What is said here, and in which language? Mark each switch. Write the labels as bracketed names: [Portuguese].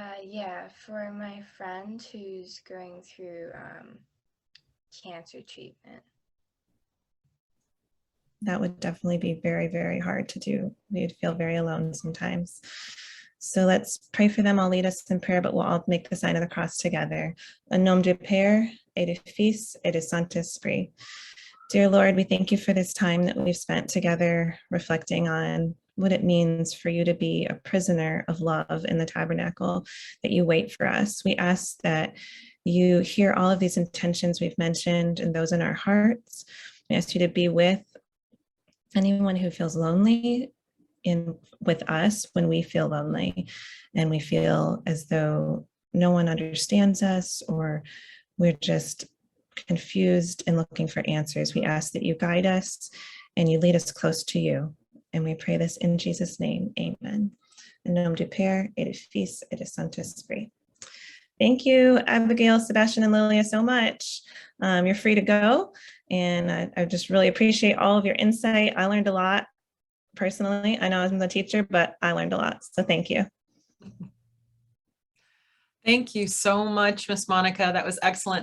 [English] Yeah, for my friend who's going through cancer treatment. That would definitely be very, very hard to do. We'd feel very alone sometimes. So let's pray for them. I'll lead us in prayer, but we'll all make the sign of the cross together. [French] Au nom du Père et du Fils et du Saint-Esprit. [English] Dear Lord, we thank you for this time that we've spent together reflecting on what it means for you to be a prisoner of love in the tabernacle, that you wait for us. We ask that you hear all of these intentions we've mentioned and those in our hearts. We ask you to be with anyone who feels lonely with us when we feel lonely and we feel as though no one understands us or we're just confused and looking for answers. We ask that you guide us and you lead us close to you. And we pray this in Jesus' name. Amen. [French] In nom du Père et du Fils et du Saint-Esprit. [English] Thank you, Abigail, Sebastian, and Lilia, so much. You're free to go. And I just really appreciate all of your insight. I learned a lot personally. I know I'm the teacher, but I learned a lot. So thank you. Thank you so much, Miss Monica. That was excellent.